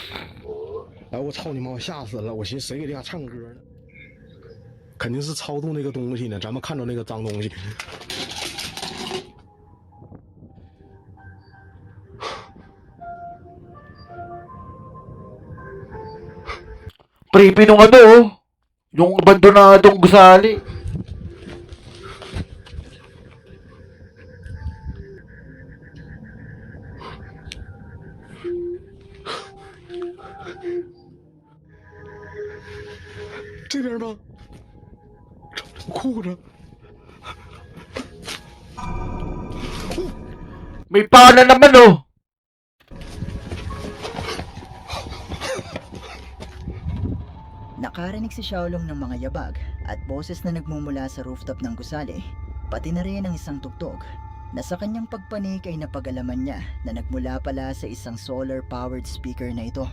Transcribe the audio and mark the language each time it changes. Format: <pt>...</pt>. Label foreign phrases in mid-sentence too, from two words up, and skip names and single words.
<zh>哎，我操你妈！我吓死了！我寻思谁给这家唱歌呢？肯定是操纵那个东西呢。咱们看着那个脏东西。</zh> <tl>Creepy nung ano, oh. Yung abandonadong gusali.</tl> <zh>“ 这边吧，裤子。</zh> <tl>May pana naman, oh. Nakarinig si Xiaolong ng mga yabag at boses na nagmumula sa rooftop ng gusali, pati na rin ang isang tugtog na sa kanyang pagpanik ay napag-alaman niya na nagmula pala sa isang solar-powered speaker na ito.</tl>